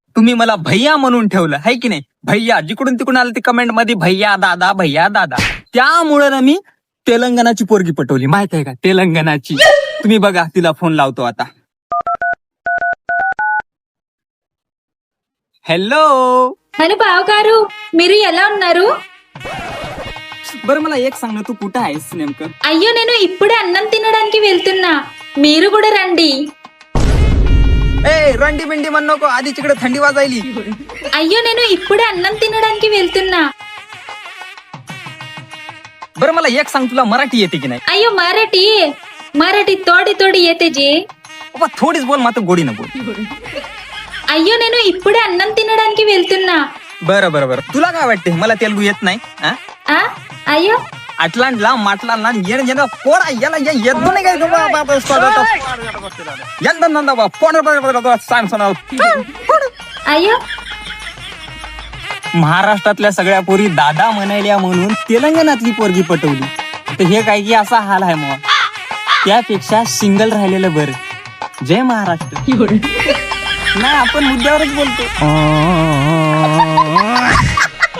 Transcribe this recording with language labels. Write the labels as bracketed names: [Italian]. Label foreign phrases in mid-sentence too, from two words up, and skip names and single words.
[Marathi] तुम्ही मला भैया म्हणून ठेवलं है की नाही. भैया जिकडून तिकडून आलं ते कमेंट मध्ये भैया दादा भैया दादा. त्यामुळे ना मी तेलंगणाची पोरगी पटवली माहित आहे का. तेलंगणाची. तुम्ही बघा तिला फोन लावतो आता. [Telugu] హలో హలో బావగారు మీరు ఎలా ఉన్నారు? [Marathi] बरं मला एक सांग ना तू कुठं आहेस नेमकं. [Telugu] అయ్యో నేను ఇప్పుడే అన్నం తినడానికి వెళ్తున్నా, మీరు కూడా రండి. [Marathi] ए रंडी बिंडी म्हण नको आधी तिकडे थंडी वाजायली. [Telugu] అయ్యో నేను ఇప్పుడే అన్నం తినడానికి వెళ్తున్నా. [Marathi] बरं मला एक सांग तुला मराठी येते की नाही. अय्यो मराठी मराठी थोडी थोडी येते जी. बाबा थोडीच बोल मात्र गोडी न बोल. [Telugu] అయ్యో నేను ఇప్పుడే అన్నం తినడానికి వెళ్తున్నా. [Marathi] बरं बरं बरं तुला काय वाटते मला तेलगू येत नाही. [Telugu] ఆ అయ్యో అట్లాంటిలా మాట్లాడాలా ఏం పోరా ఎలా ఎద్దు అయ్యో [Marathi] महाराष्ट्रातल्या सगळ्या पोरी दादा म्हणायल्या म्हणून तेलंगणातली पोरगी पटवली. तर हे काय की असा हाल आहे मग. त्यापेक्षा सिंगल राहिलेलं बरं. जय महाराष्ट्र. नाही आपण मुद्द्यावरच बोलतो.